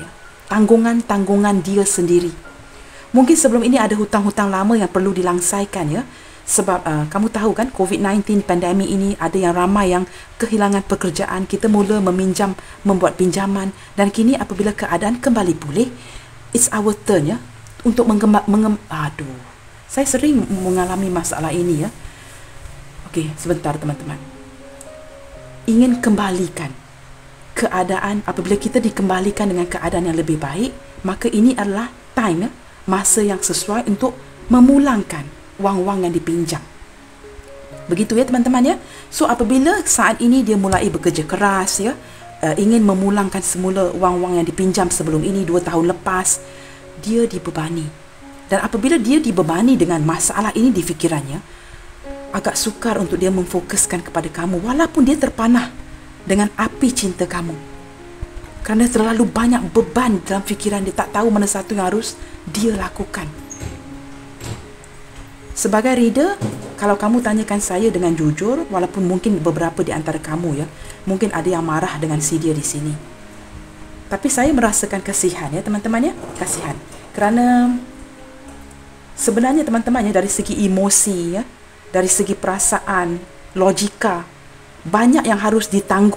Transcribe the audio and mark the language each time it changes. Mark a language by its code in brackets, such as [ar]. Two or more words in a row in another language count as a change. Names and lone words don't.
[ms] Tanggungan-tanggungan dia sendiri. Mungkin sebelum ini ada hutang-hutang lama yang perlu dilangsaikan ya. Sebab kamu tahu kan, COVID-19 pandemik ini ada yang ramai yang kehilangan pekerjaan. Kita mula meminjam, membuat pinjaman, dan kini apabila keadaan kembali pulih, [en] it's our turn [ms] ya untuk saya sering mengalami masalah ini ya. Okey, sebentar teman-teman. Ingin kembalikan keadaan, apabila kita dikembalikan dengan keadaan yang lebih baik, maka ini adalah time ya, masa yang sesuai untuk memulangkan wang-wang yang dipinjam. Begitu ya teman-teman ya. So apabila saat ini dia mulai bekerja keras ya, ingin memulangkan semula wang-wang yang dipinjam sebelum ini 2 tahun lepas, dia dibebani. Dan apabila dia dibebani dengan masalah ini di fikirannya, agak sukar untuk dia memfokuskan kepada kamu walaupun dia terpanah dengan api cinta kamu. Kerana terlalu banyak beban dalam fikiran dia, tak tahu mana satu yang harus dia lakukan. Sebagai reader, kalau kamu tanyakan saya dengan jujur, walaupun mungkin beberapa di antara kamu ya, mungkin ada yang marah dengan si dia di sini. Tapi saya merasakan kasihan ya teman-teman ya, kasihan. Kerana sebenarnya teman-teman ya, dari segi emosi ya, dari segi perasaan, logika, banyak yang harus ditanggung.